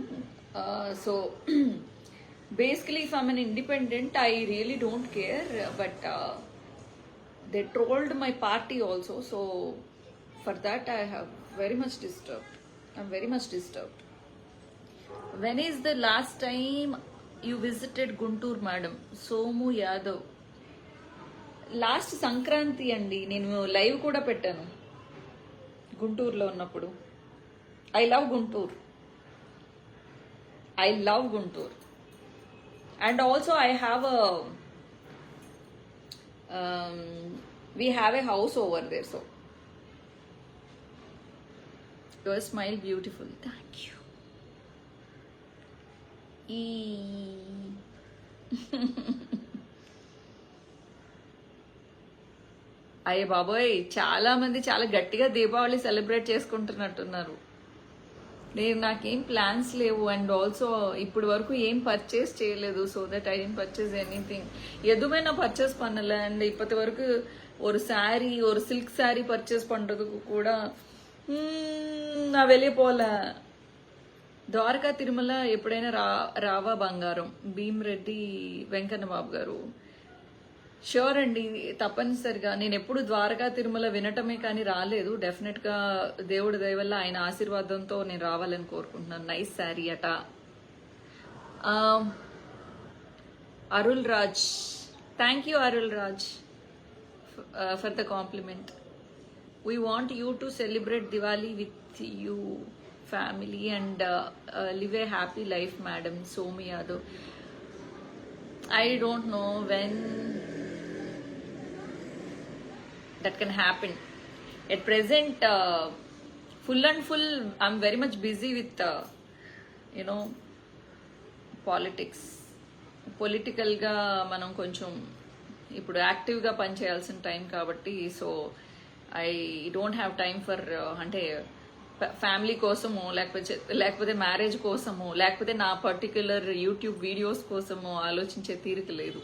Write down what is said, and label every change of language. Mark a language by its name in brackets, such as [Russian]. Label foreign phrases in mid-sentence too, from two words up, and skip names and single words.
[English] So basically, if I'm an independent, I really don't care. But they trolled my party also, so for that I have very much disturbed. I'm very much disturbed. When is the last time you visited Guntur, madam? Somu Yadav. [Telugu] లాస్ట్ సంక్రాంతి అండి. నేను లైవ్ కూడా పెట్టాను గుంటూరులో ఉన్నప్పుడు. [English] I love Guntur. and also I have we have a house over there. so your smile beautiful. thank you. [Telugu] ఈ అయ్యే బాబోయ్, చాలా మంది చాలా గట్టిగా దీపావళి సెలబ్రేట్ చేసుకుంటున్నట్టున్నారు. నాకేం ప్లాన్స్ లేవు. [English] and also [Telugu] ఇప్పుడు వరకు ఏం పర్చేస్ చేయలేదు. [English] so that I don't purchase anything. [Tamil] எதுவுமே நான் பர்ச்சேஸ் பண்ணல. [Telugu] అండ్ ఇప్పటి వరకు [Tamil] ஒரு சாரி, ஒரு சில்க் சாரி பர்ச்சேஸ் பண்றதுக்கு கூட நான் வெளியே போல. [Telugu] ద్వారకా తిరుమల ఎప్పుడైనా రావా బంగారం? భీమరెడ్డి వెంకన్న బాబు గారు. ష్యూర్ అండి, తప్పనిసరిగా. నేను ఎప్పుడు ద్వారకా తిరుమల వినటమే కానీ రాలేదు. డెఫినెట్ గా దేవుడి దయ వల్ల ఆయన ఆశీర్వాదంతో నేను రావాలని కోరుకుంటున్నాను. [English] nice saree అట. Arul Raj, thank you Arul Raj for the compliment. We want you to celebrate Diwali with you family and live a happy life madam. Somu Yadav. I don't know when that can happen. At present, full I'm very much busy with politics. [Telugu] Political గా మనం కొంచెం ఇప్పుడు యాక్టివ్ గా పనిచేయాల్సిన టైం కాబట్టి, [English] so I don't have time for [Telugu] అంటే ఫ్యామిలీ కోసము, లేకపోతే మ్యారేజ్ కోసము, లేకపోతే నా [English] particular YouTube videos [Telugu] కోసము ఆలోచించే తీరిక లేదు.